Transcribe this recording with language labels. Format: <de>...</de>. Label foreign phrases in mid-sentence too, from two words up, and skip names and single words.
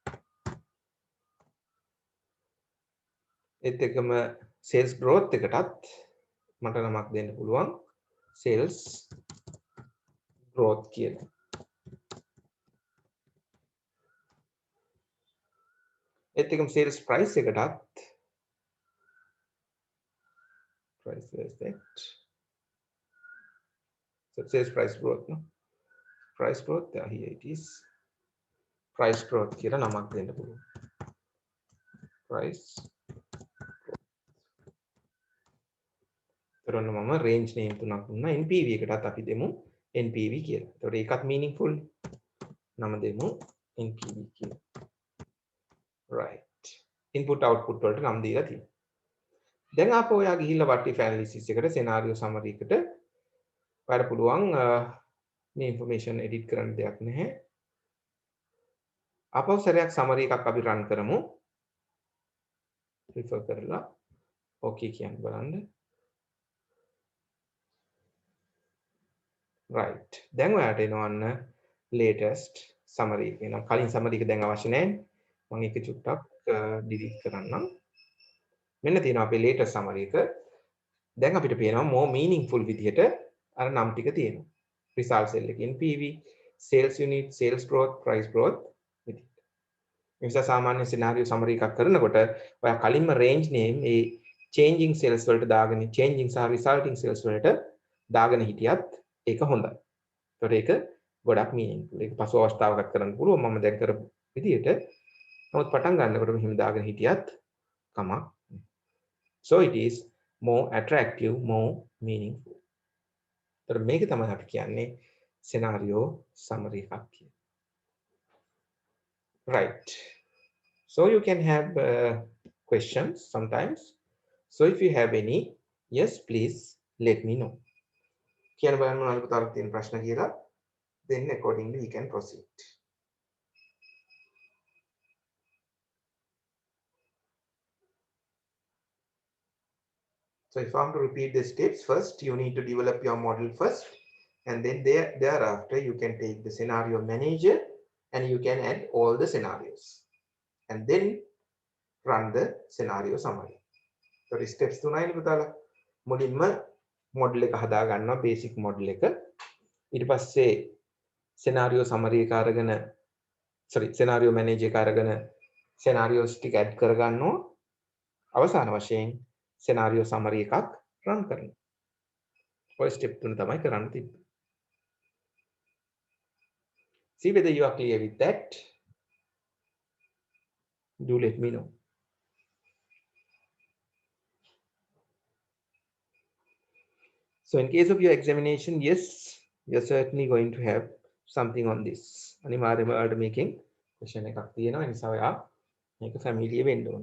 <si>ඒත් එකම</si> <en>sales growth</en> <si>එකටත් මට නමක් දෙන්න පුළුවන්</si> <en>sales growth</en> <si>කියලා. ඒත් එකම</si> <en>sales price</en> <si>එකටත්</si> <en>price is that. So sales price growth, no? Price growth, here it is. Price growth</en> <si>කියලා නමක් දෙන්න පුළුවන්. Price කරන මම</si> <en>range name</en> <si>තුනක් දුන්නා. NPV එකටත් අපි දෙමු NPV කියලා. ඒතකොට ඒකත් meaningful. නම දෙමු NPV කියලා. right.</si> <en>input output</en> <si>වලට නම් දීලා තියෙනවා. දැන් ආපහු ඔයා ගිහිල්ලා</si> <en>what if analysis</en> <si>එකට</si> <en>scenario summary</en> <si>එකට ඔයාලට පුළුවන් මේ information edit කරන්න දෙයක් නැහැ. ආපහු සැරයක් summary එකක් අපි run කරමු. refer කරලා okay කියන්න බලන්න. right. දැන් ඔයාලට එනවන්න</si> <en>latest summary</en> <si>එක. එහෙනම් කලින් summary එක දැන් අවශ්‍ය නැහැ. මම ඒක චුට්ටක් delete කරන්නම්. මෙන්න තියෙනවා අපේ</si> <en>latest summary</en> <si>එක. දැන් අපිට පේනවා</si> <en>more meaningful</en> <si>විදිහට අර නම් ටික තියෙනවා.</si> <en>result cell එකේ NPV, sales unit, sales growth, price growth විදිහට.</en> <si>ඒ නිසා සාමාන්‍ය</si> <en>scenario summary</en> <si>එකක් කරනකොට ඔයා කලින්ම</si> <en>range name</en> <si>ඒ</si> <en>changing cells</en> <si>වලට දාගෙන changing සහ</si> <en>resulting cells</en> <si>වලට දාගෙන හිටියත් ඒක හොඳයි. ඒතකොට ඒක ගොඩක් meaningful. ඒක පසු අවස්ථාවකට කරන්න පුළුවන්. මම දැන් කරපු විදිහට නමුත් පටන් ගන්නකොට මෙහෙම දාගෙන හිටියත් කමක්.</si> <en>So it is more attractive, more meaningful.</en> <si>तर මේක තමයි අපි කියන්නේ</si> <en>scenario summary</en> <si>එකක් කියලා.</si> <en>Right. So you can have questions sometimes. So if you have any, yes, please let me know.</en> <si>කියන බලන්න මොනවද පුතාලා තියෙන ප්‍රශ්න කියලා.</si> <en>Then accordingly we can proceed. So if I want to repeat the steps, first you need to develop your model first, and then thereafter you can take the scenario manager and you can add all the scenarios and then run the scenario summary. So steps</en> <si>3යි පුතාලා. මුලින්ම model එක හදා ගන්නවා,</si> <en>basic model</en> <si>එක. ඊට පස්සේ</si> <en>scenario summary</en> <si>එක අරගෙන</si> <en>scenario manager</en> <si>එක අරගෙන scenarios ටික add කර ගන්නවා. අවසාන වශයෙන්</si> <en>scenario summary</en> <si>එකක් run කරනවා. ඔය step 3 තමයි කරන්න තිබ්බේ.</si> <en>See whether you are clear with that. Do let me know. So in case of your examination, yes, you're certainly going to have something on this.</en> <si>අනිවාර්යයෙන්ම ඔයාලට මේකෙන්</si> <en>question</en> <si>එකක් තියෙනවා. ඒ නිසා ඔයා මේක familiar වෙන්න ඕනේ.</si>